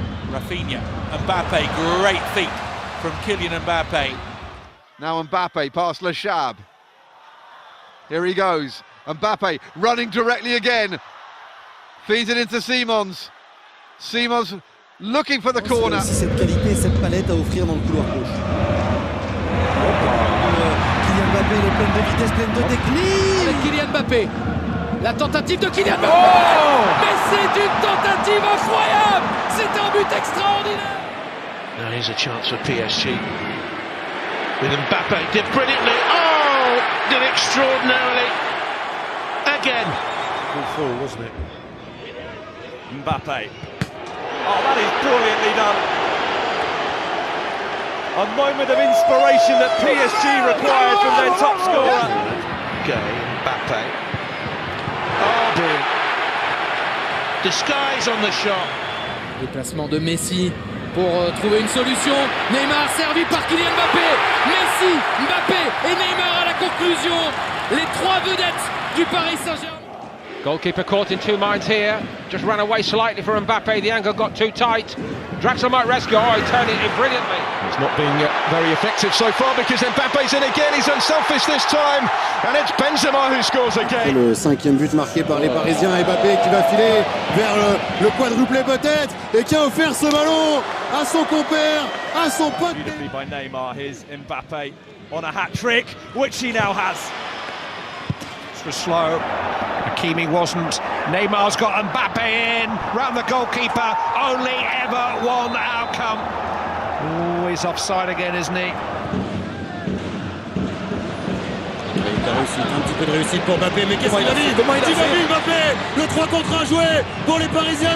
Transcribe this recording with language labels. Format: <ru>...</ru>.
<en>Rafinha, Mbappe, great feat from Kylian Mbappe. Now Mbappe past Le Chab. Here he goes. Mbappe running directly again. Feeds it into Simons. Simons looking for the corner.</en> <fr>C'est cette qualité, cette palette à offrir dans le couloir gauche. Kylian Mbappé, il est plein de vitesse, plein de technique. Kylian Mbappé. La tentative de Kylian Mbappé. Oh, mais c'est une tentative incroyable. C'est un but extraordinaire.</fr> <en>Now here's a chance for PSG. With Mbappe, did brilliantly. Oh, did extraordinarily. Again. Good fall, wasn't it? Mbappe. Oh, that is brilliantly done. A moment of inspiration that PSG required from their top scorer. Okay, Mbappe. Oh, brilliant. Disguise on the shot.</en> <fr>Déplacement de Messi pour trouver une solution. Neymar servi par Kylian Mbappé. Messi, Mbappé et Neymar à la conclusion. Les trois vedettes du Paris Saint-Germain.</fr> <en>Goalkeeper caught in two minds here. Just ran away slightly for Mbappe. The angle got too tight. Draxler might rescue. Oh, he turned it in brilliantly. It's not being very effective so far because Mbappe's in again. He's unselfish this time. And it's Benzema who scores again.</en> <fr>Le cinquième but marqué par les Parisiens. Mbappé qui va filer vers le quadruplé peut-être. Et qui a offert ce ballon à son compère, à son pote.</fr> <en>Beautifully by Neymar. Here's Mbappe on a hat-trick, which he now has. This was slow. Hakimi wasn't. Neymar's got Mbappe in. Round the goalkeeper. Only ever one outcome. Oh, he's offside again, isn't he?</en> <fr>Un petit peu de réussite pour Mbappé, mais qu'est-ce qu'il a dit? Mbappé, le 3 contre 1 joué pour les Parisiens.</fr>